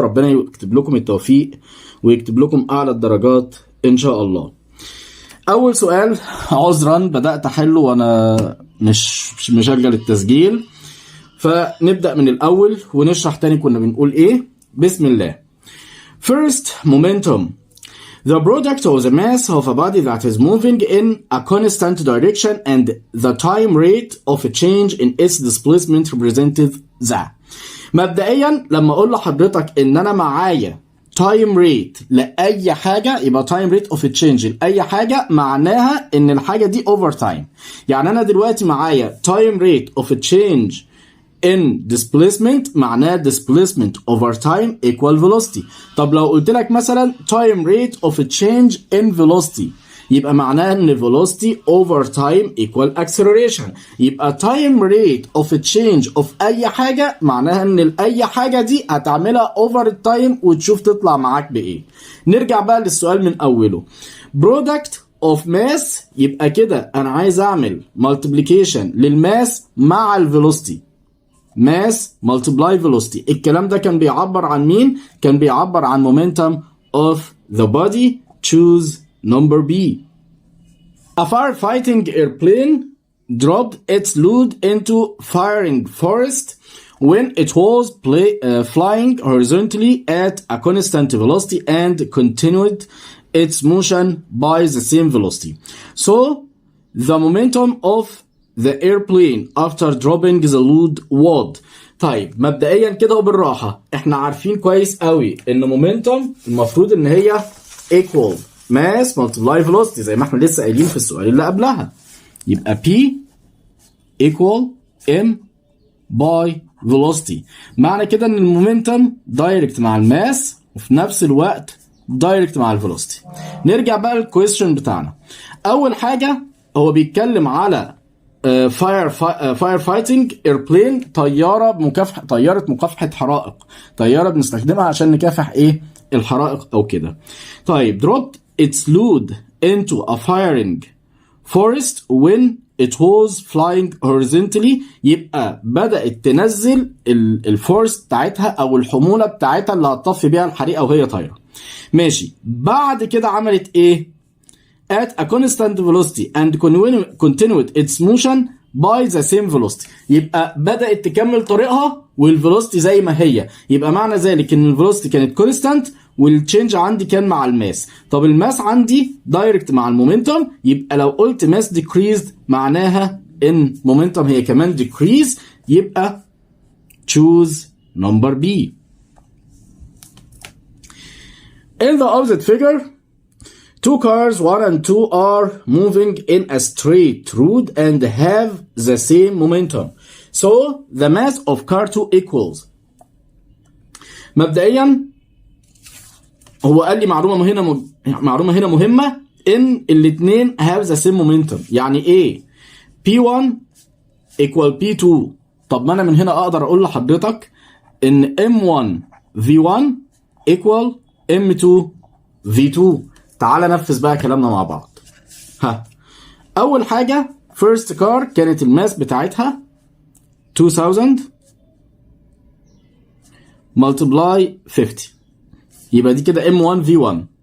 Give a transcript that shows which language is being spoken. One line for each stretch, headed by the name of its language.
Arabic: ربنا يكتب لكم التوفيق ويكتب لكم أعلى الدرجات إن شاء الله. أول سؤال عذرا بدأت أحله وأنا مش مشغل التسجيل، فنبدأ من الأول ونشرح تاني كنا بنقول إيه. بسم الله.
English: First, momentum. The product of the mass of a body that is moving in a constant direction and the time rate of a change in its displacement represented that.
Arabic: مبدئيا لما أقول لحضرتك إن أنا معايا time rate لأي حاجة، يبقى
English: time rate of a change
Arabic: لأي حاجة معناها إن الحاجة دي over time. يعني أنا دلوقتي معايا
English: time rate of a change in displacement
Arabic: معناه
English: displacement over time equal velocity.
Arabic: طب لو قلت لك مثلا
English: time rate of a change in velocity
Arabic: يبقى معناه ان
English: velocity over time equal acceleration.
Arabic: يبقى
English: time rate of a change of
Arabic: اي حاجة معناها ان اي حاجة دي هتعملها over time وتشوف تطلع معاك بايه. نرجع بقى للسؤال من اوله.
English: product of mass
Arabic: يبقى كده انا عايز اعمل multiplication للماس مع الفيلوسيتي.
English: mass multiply velocity.
Arabic: الكلام ده كان بيعبر عن مين؟ كان بيعبر عن
English: momentum of the body. Choose number B. A firefighting airplane dropped its load into firing forest when it was flying horizontally at a constant velocity and continued its motion by the same velocity. So the momentum of the airplane after dropping the load would.
Arabic: طيب مبدئيا كده وبالراحة احنا عارفين كويس قوي ان momentum المفروض ان هي
English: equal mass multiply velocity
Arabic: زي ما احنا لسه قايلين في السؤال اللي قبلها. يبقى
English: P equal M by velocity.
Arabic: معنى كده ان المومنتم دايركت مع الماس وفي نفس الوقت دايركت مع الفيلوسيتي. نرجع بقى للكويستشن بتاعنا. اول حاجة هو بيتكلم على فاير فايتنج ايربلين، طياره مكافحه حرائق، طياره بنستخدمها عشان نكافح ايه الحرائق او كده. طيب
English: dropped its load into a firing forest when it was flying horizontally
Arabic: يبقى بدأت تنزل الفورس بتاعتها او الحموله بتاعتها اللي هتطفي بيها الحريقه وهي طايره. ماشي. بعد كده عملت ايه؟
English: at a constant velocity and continued its motion by the same velocity.
Arabic: يبقى بدأت تكمل طريقها والفيلوسيتي زي ما هي. يبقى معنى ذلك ان الفيلوسيتي كانت constant والتشينج عندي كان مع الماس. طب الماس عندي دايركت مع المومنتوم، يبقى لو قلت ماس decreased معناها ان مومنتوم هي كمان decrease. يبقى
English: choose number B. In the opposite figure, two cars 1 and 2 are moving in a straight road and have the same momentum. So the mass of car 2 equals.
Arabic: مبدئيا هو قال لي معلومة هنا مهمة ان الاثنين
English: have the same momentum.
Arabic: يعني ايه؟
English: P1 equal P2.
Arabic: طب ما انا من هنا اقدر اقول لحضرتك ان
English: M1 V1 equal M2 V2.
Arabic: تعال نفذ بقى كلامنا مع بعض. اول حاجة
English: first car
Arabic: كانت الماس بتاعتها 2000 multiply 50 يبقى دي كده M1 V1.